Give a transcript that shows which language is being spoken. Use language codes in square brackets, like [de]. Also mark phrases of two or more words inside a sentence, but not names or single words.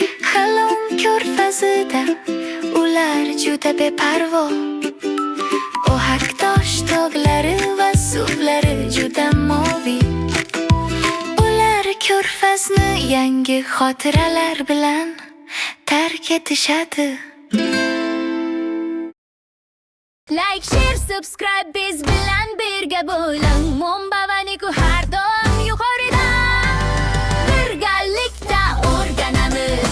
[uz] Halon ko'rfazida ular juda beparvo. Ohak tosh toglari va suvlari juda moviy. Ular ko'rfazni yangi xotiralar bilan tark etishadi. [en] Like, share, subscribe, [uz] biz bilan birga bo'ling. Monba va Niku har doim yuqorida. Birgalikda o'rganamiz.